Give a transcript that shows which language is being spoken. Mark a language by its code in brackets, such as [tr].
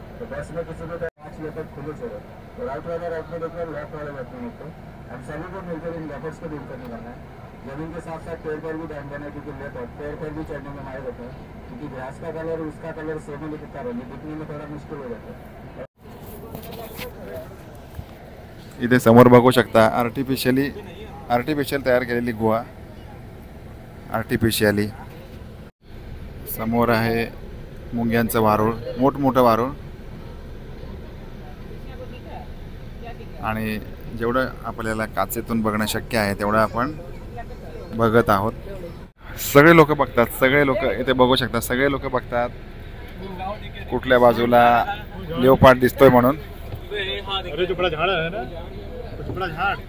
[hi] तो बस में किसी को कांच लेकर खुले छोड़ो तो राइट वाला राइट में देखो, लेफ्ट वाला लेफ्ट में देखो. हम सभी को मिलकर इन लेपर्स को दूर करने वाला है. जमीन के साथ साथ पेड़ पर भी ध्यान देना है क्योंकि पेड़ पर भी चढ़ने में माहिर होता है क्योंकि घास का कलर उसका कलर सेम ही दिखता है, दिखने में थोड़ा मुश्किल हो जाता है. [mr] इथे समोर बघू शकता आर्टिफिशियल तयार केलेली गुहा. आर्टिफिशियली समोर आहे मुंग्यांचं वारूळ, मोठमोठं वारूळ. आणि जेवढं आपल्याला काचेतून बघणं शक्य आहे तेवढं आपण बघत आहोत. सगळे लोक बघतात, सगळे लोक इथे बघू शकतात, सगळे लोक बघतात कुठल्या बाजूला लेओपार्ड दिसतोय म्हणून. [hi] अरे जो बड़ा झाड़ है ना, जो बड़ा झाड़